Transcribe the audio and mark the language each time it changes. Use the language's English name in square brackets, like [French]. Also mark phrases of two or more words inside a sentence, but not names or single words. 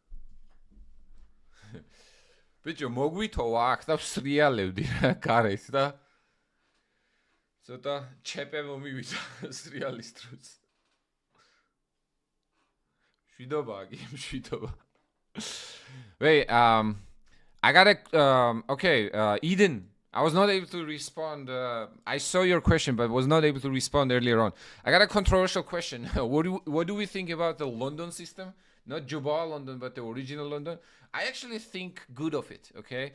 [Georgian] ბიჭო მოგვითოვა აქ და ვსრიალებდი რა გარეთ და ცოტა ჩეპე მომივიდა სრიალის დროს. შვიდობაა კი, შვიდობა. [English] Wait, I gotta, okay, Eden, I was not able to respond. I saw your question, but was not able to respond earlier on. I got a controversial question. What do we think about the London system? Not Juba London, but the original London. I actually think good of it, okay?